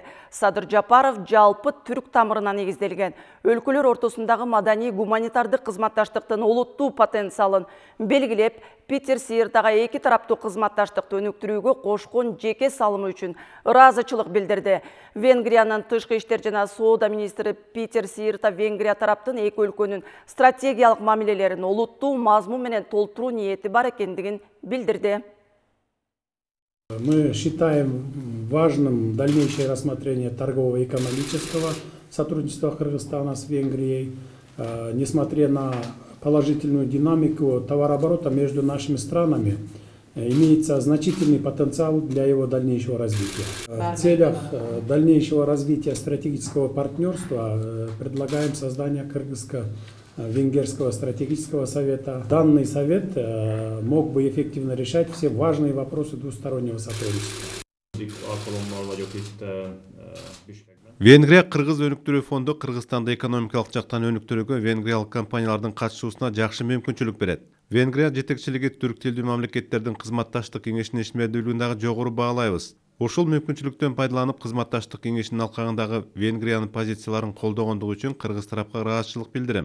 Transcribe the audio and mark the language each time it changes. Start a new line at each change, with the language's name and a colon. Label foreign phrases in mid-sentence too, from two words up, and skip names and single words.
Kyrgyz: Садыр Жапаров жалпы түрк тамырына негизделген өлкөлөр ортосундагы маданий гуманитардык кызматташтыктын олуттуу потенциалын белгилеп, Питер Сиыртага эки тараптуу кызматташтыкты өнүктүрүүгө кошкон жеке салымы үчүн ыраазычылык билдирди. Венгриянын тышкы иштер жана соода министри Питер Сиырта Венгрия тараптын эки өлкөнүн стратегиялык мамилелерин олуттуу мазмун менен толтуруу ниети бар экендигин билдирди.
Russian: Мы считаем важным дальнейшее рассмотрение торгового и экономического сотрудничества Кыргызстана с Венгрией, несмотря на положительную динамику товарооборота между нашими странами, имеется значительный потенциал для его дальнейшего развития. В целях дальнейшего развития стратегического партнерства предлагаем создание Кыргызско-Венгерского стратегического совета. Данный совет мог бы эффективно решать все важные вопросы двустороннего сотрудничества.
Kyrgyz: Венгрия Кыргыз өнүктүрүү фонду Кыргызстанды экономикалык жактан өнүктүрүүгө венгриялык компаниялардын катышуусуна жакшы мүмкүнчүлүк берет. Венгрия жетекчилиги түрк тилдүү мамлекеттердин кызматташтык кеңешинин ишмердүүлүгүн дагы жогору баалайбыз. Ушул мүмкүнчүлүктөн пайдаланып, кызматташтык кеңешинин алкагындагы Венгриянын позицияларын колдогондугу үчүн Кыргыз тарапка ыраазычылык билдирем.